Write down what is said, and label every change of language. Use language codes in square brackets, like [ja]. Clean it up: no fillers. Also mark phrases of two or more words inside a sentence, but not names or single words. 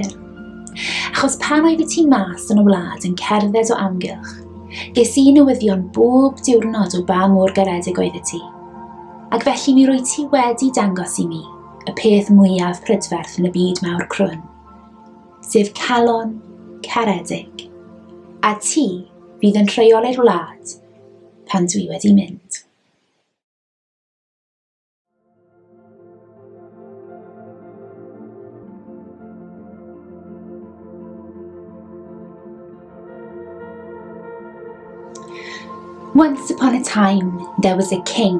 [cy] Achos pan oedd ti mas yn y wlad yn cerdded o amgylch, ges i newyddion bob diwrnod o ba mor garedig oedd ti. Ac felly mi rwy ti wedi dangos i mi y peth mwyaf prydferth yn y byd mawr crwn, sef calon caredig, a ti fydd yn rheoli'r wlad pan dwi wedi mynd. [en] Once upon a time, there was a king.